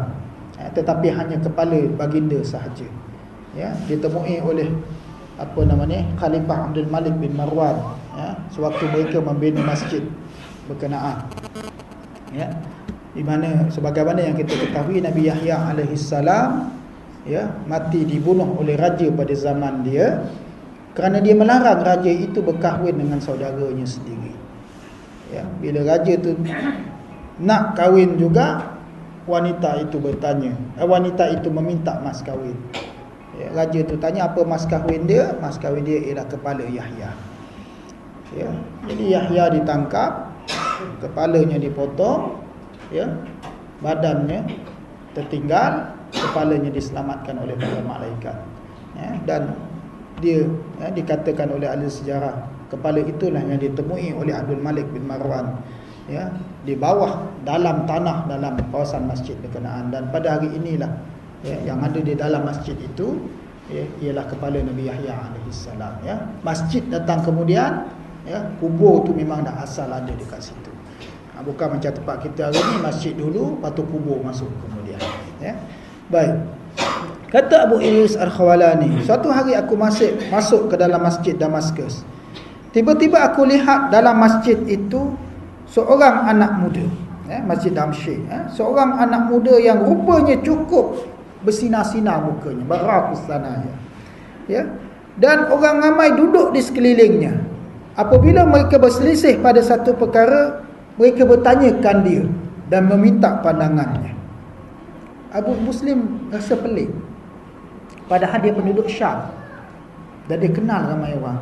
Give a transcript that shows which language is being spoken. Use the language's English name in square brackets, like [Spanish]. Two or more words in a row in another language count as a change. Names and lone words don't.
[Malay] Tetapi hanya kepala baginda sahaja. Ya, ditemui oleh Khalifah Abdul Malik bin Marwan, ya, sewaktu mereka membina masjid berkenaan, ya, di mana sebagaimana yang kita ketahui Nabi Yahya alaihissalam, ya, mati dibunuh oleh raja pada zaman dia kerana dia melarang raja itu berkahwin dengan saudaranya sendiri. Ya, bila raja tu nak kahwin juga, wanita itu bertanya, wanita itu meminta mas kahwin. Ya, raja tu tanya apa mas kahwin dia? Mas kahwin dia ialah kepala Yahya. Ya, jadi Yahya ditangkap, kepalanya dipotong, ya, badannya tertinggal, kepalanya diselamatkan oleh para malaikat. Ya, dan dia, ya, dikatakan oleh ahli sejarah, kepala itulah yang ditemui oleh Abdul Malik bin Marwan, ya, di bawah dalam tanah dalam kawasan masjid berkenaan. Dan pada hari inilah, ya, yang ada di dalam masjid itu, ya, ialah kepala Nabi Yahya alaihissalam. Ya, masjid datang kemudian, ya, kubur tu memang dah asal ada dekat situ. Bukan macam tempat kita hari ni, masjid dulu, lepas tu kubur masuk kemudian. Ya, baik. Kata Abu Idris Al-Khawalani, suatu hari aku masuk ke dalam masjid Damaskus. Tiba-tiba aku lihat dalam masjid itu seorang anak muda, ya, masjid Damsyik, ya, seorang anak muda yang rupanya cukup bersinar-sinar mukanya, barakus sanaya, ya, dan orang ramai duduk di sekelilingnya. Apabila mereka berselisih pada satu perkara, mereka bertanyakan dia dan meminta pandangannya. Abu Muslim rasa pelik, padahal dia penduduk Syam dan dia kenal ramai orang.